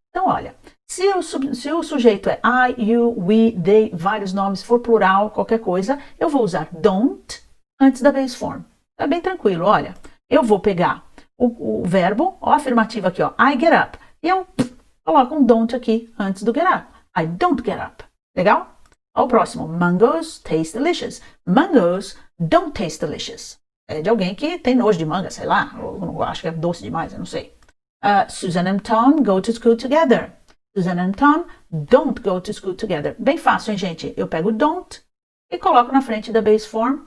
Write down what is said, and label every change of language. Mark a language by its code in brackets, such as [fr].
[pt] Então, olha, se o sujeito é I, you, we, they, vários nomes, for plural, qualquer coisa, eu vou usar don't antes da base form. É bem tranquilo, olha. Eu vou pegar o verbo, ó, afirmativo aqui, ó, [en] I get up. [pt] E eu coloco um don't aqui antes do get up. [en] I don't get up. [pt] Legal? Ó, o próximo. [en] Mangoes taste delicious. Mangoes don't taste delicious. [pt] É de alguém que tem nojo de manga, sei lá. Ou acho que é doce demais, eu não sei. [en] Susan and Tom go to school together. Susan and Tom don't go to school together. [pt] Bem fácil, hein, gente? Eu pego don't e coloco na frente da base form.